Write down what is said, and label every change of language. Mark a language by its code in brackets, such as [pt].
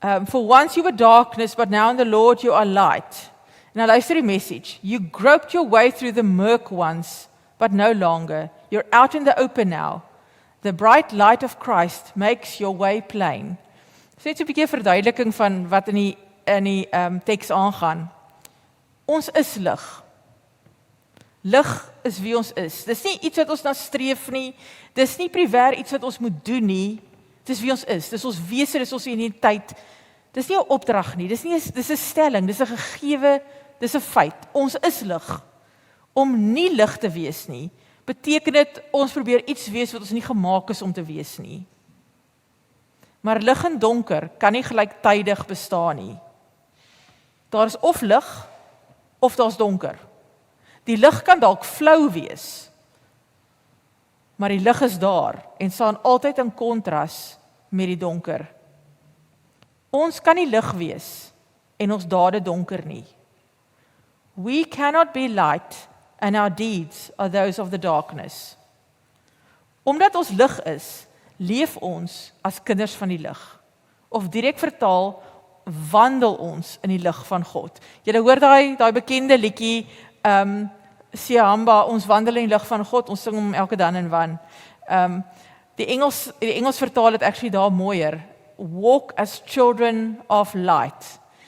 [en] For once you were darkness, but now in the Lord you are light. [af] En nou luister die Message. [en] You groped your way through the murk once, but no longer. You're out in the open now. The bright light of Christ makes your way plain. [af] So net so 'n bietjie verduideliking van wat in die teks aangaan. Ons is lig. Lig is wie ons is. Dis nie iets wat ons na streef nie. Dis nie primêr iets wat ons moet doen nie. Dis wie ons is. Dis ons wese, dis ons identiteit. Dis nie 'n opdrag nie, dis 'n stelling, dis 'n gegewe, dis 'n feit. Ons is lig. Om nie lig te wees nie, beteken dit ons probeer iets wees wat ons nie gemaak is om te wees nie. Maar lig en donker kan nie gelyktydig bestaan nie. Daar is of lig, of daar's donker. Die lig kan dalk flou wees, maar die lig is daar en staan altyd in kontras met die donker. Ons kan nie lig wees en ons dade donker nie. [en] We cannot be light and our deeds are those of the darkness. [af] Omdat ons lig is, leef ons as kinders van die lig. Of direk vertaal, wandel ons in die lig van God. Julle hoor daai bekende liedjie, Siamba, ons wandel in die lig van God, ons sing hom elke dan en wan. Die Engels vertaal het actually daar mooier. [en] Walk as children of light.